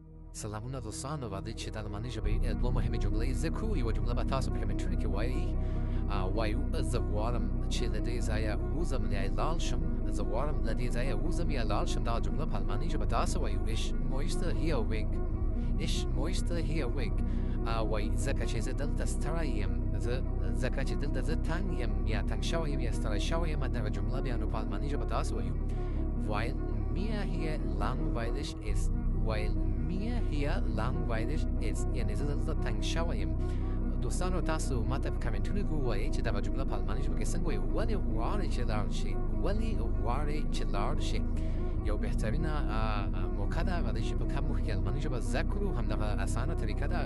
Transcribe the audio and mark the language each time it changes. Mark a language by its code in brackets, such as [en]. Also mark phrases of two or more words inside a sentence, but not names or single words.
[ps] سلامونه دوستان، وعده چې د المانۍ ژبې دوه مهمې جملې ذکر یوه جمله به تاسو په کمنټونو کې وایو زه غواړم چې له دې ځایه ووځم یا لاړ شم. زه غواړم له دې ځایه ووځم یا لاړ شم. دغه جمله په المانۍ ژبه داسې وایو [de] ich möchte hier weg. ich möchte hier weg. [ps] وایي ځکه چې زه دلته ستړی یم، ځکه چې دلته زه تنګ یم یا تنګ شوی یم یا ستړی شوی یم. دغه جمله بیا نو په المانۍ ژبه داسې وایو [de] weil mir hier langweilig ist. weil mir hier langweilig ist. [ps] یعنې زه دلته تنګ شوی یم. دوستانو تاسو ماته په کمنټونو کې ووایئ چې دغه جمله په المانۍ ژبه کې څنګه وایي. ولې غواړئ چې لاړ شئ؟ ولې غواړئ چې لاړ شئ؟ یو بهترینه موقع ده هغه دی چې په کم وخت کې المانۍ ژبه زده کړو. همدغه اسانه طریقه ده.